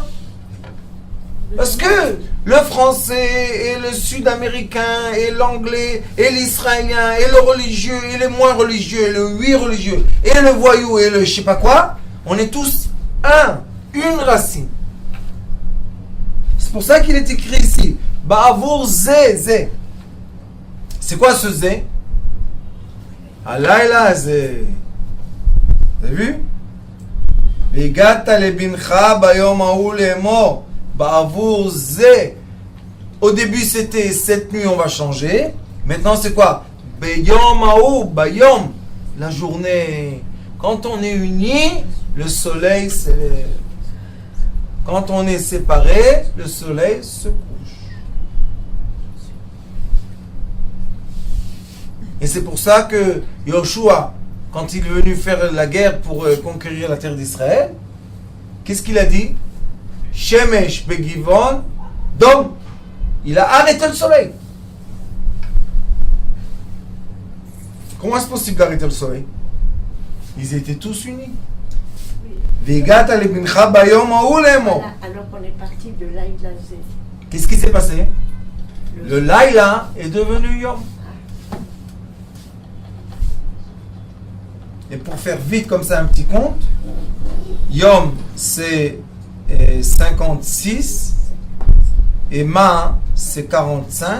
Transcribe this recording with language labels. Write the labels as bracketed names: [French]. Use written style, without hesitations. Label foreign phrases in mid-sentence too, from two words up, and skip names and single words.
[French] Parce que le français et le sud-américain et l'anglais et l'israélien et le religieux et le moins religieux et le oui religieux et le voyou et le je sais pas quoi, on est tous une racine. C'est pour ça qu'il est écrit ici [Hebrew] בעבור זה. [French] C'est quoi ce zé? [Hebrew] הלילה זה. [French] T'as vu? [Hebrew] והגדת לבנך ביום ההוא לאמר. בעבור זה. [French] Au début c'était cette nuit on va changer. Maintenant c'est quoi? [Hebrew] ביום ההוא, ביום. [French] La journée. Quand on est unis, le soleil se lève. Quand on est séparés, le soleil se couche. Et c'est pour ça que Yoshua, quand il est venu faire la guerre pour conquérir la terre d'Israël, qu'est-ce qu'il a dit? [Hebrew] שמש בגבעון דום. [French] Il a arrêté le soleil. Comment est-ce possible d'arrêter le soleil? Ils étaient tous unis. [Hebrew] והגדת לבנך ביום ההוא לאמר. [French] Voilà, alors qu'on est parti de [Hebrew] לילה זה. [French] Qu'est-ce qui s'est passé? Le Laïla est devenu Yom. Et pour faire vite comme ça un petit compte, Yom c'est 56 et Ma c'est 45.